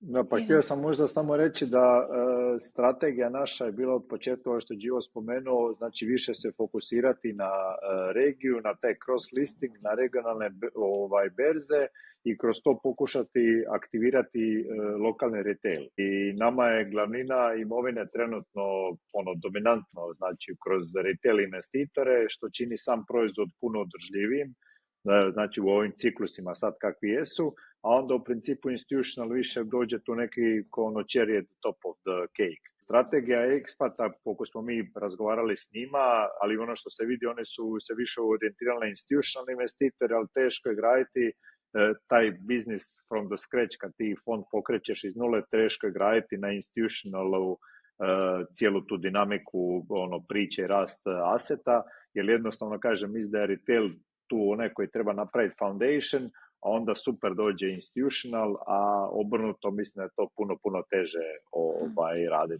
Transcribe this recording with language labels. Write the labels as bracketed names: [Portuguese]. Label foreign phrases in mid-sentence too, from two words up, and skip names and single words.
[Croatian] No, pa htio sam možda samo reći da strategija naša je bila od početka, ovo što je Gio spomenuo, znači više se fokusirati na regiju, na taj cross listing, na regionalne berze i kroz to pokušati aktivirati lokalni retail. I nama je glavnina imovine trenutno dominantno, znači kroz retail investitore, što čini sam proizvod puno održljivijim, znači u ovim ciklusima sad kakvi jesu, a onda u principu institutional više dođe tu neki [English] cherry at the top of the cake. [Croatian] Strategija ekspata, koliko smo mi razgovarali s njima, ali ono što se vidi, one su se više orijentirane na institutional investitore, ali teško je graditi taj business [English] from the scratch, [Croatian] kad ti fond pokrećeš iz nule, teško je graditi na institutionalu cijelu tu dinamiku priče i rast aseta, jer jednostavno kažem, mislim da je retail tu onaj koji treba napraviti foundation, a onda super dođe institutional, a obrnuto mislim da je to puno teže raditi.